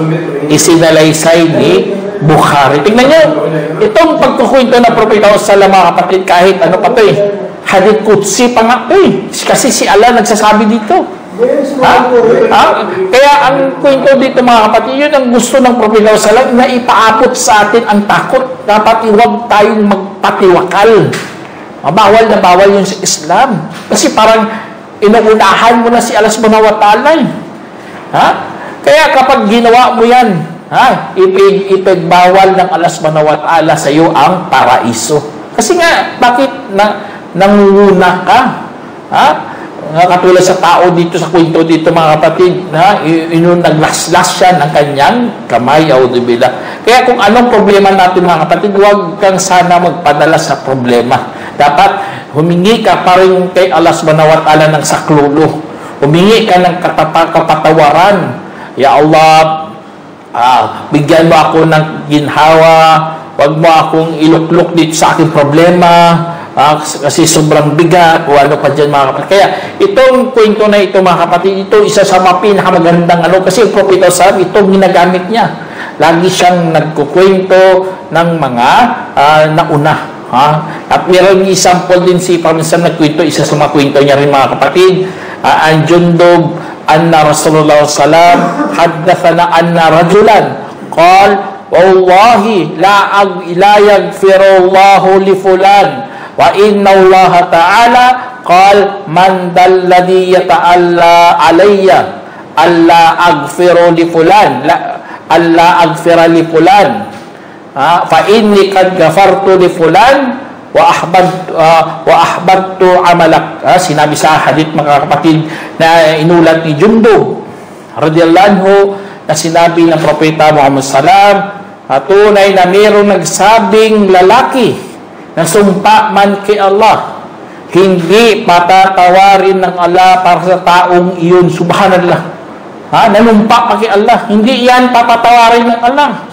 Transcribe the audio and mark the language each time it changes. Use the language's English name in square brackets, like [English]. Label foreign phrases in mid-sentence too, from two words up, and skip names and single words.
[Filipino] Isinalaysay ni Bukhari. Tingnan nyo, itong pagkukwento na Propeta sallallahu mga kapatid, kahit ano pa ito [Arabic] حديث قدسي [Filipino] pa nga ito kasi si Allah nagsasabi dito. Kaya ang kwento dito mga kapatid, yun ang gusto ng Propeta sallallahu na ipaabot sa atin ang takot. Dapat huwag tayong magpatiwakal. Bawal na bawal yun sa Islam. Kasi parang inuunahan mo na si Allah [Arabic] سبحانه وتعالى. [Filipino] Kaya kapag ginawa mo yan, ipagbawal ng Allah [Arabic] سبحانه وتعالى [Filipino] sa iyo ang paraiso. Kasi nga, bakit nangunguna ka? Katulad sa tao dito sa kwento dito mga kapatid, naglaslas siya ng kanyang kamay, auzubillah. Kaya kung anong problema natin mga kapatid, huwag kang sana magpadala sa problema. Dapat humingi ka pa rin kay Allah [Arabic] سبحانه وتعالى [Filipino] ng saklolo. Humingi ka ng kapatawaran. [Arabic] يا الله, [Filipino] bigyan mo ako ng ginhawa, wag mo akong iluklok dito sa aking problema, kasi sobrang bigat o ano pa dyan mga kapatid. Kaya itong kwento na ito mga kapatid, ito isa sa mga pinakamagandang kasi yung Prophet sallallahu itong ginagamit niya. Lagi siyang nagkukwento ng mga nauna. At meron example din si paminsan nagkwento, isa sa mga kwento niya rin mga kapatid, ang [Arabic] Jundub أن رسول الله سلم حدثنا أن رجلا قال والله لا يغفر الله لفلان وإن الله تعالى قال من ذا الذي يتألى علي ألا أغفر لفلان ألا أغفر لفلان فإني قد غفرت لفلان وأحببت عملك. [Filipino] Sinabi sa hadith mga kapatid na inulat ni Jundub [Arabic] رضي الله عنه, [Filipino] na sinabi ng Propeta Muhammad sallam, tunay na mayroong nagsabing lalaki na sumpa man kay Allah, hindi patatawarin ng Allah para sa taong iyon. Subhanallah. Nanumpa pa kay Allah, hindi yan papatawarin ng Allah.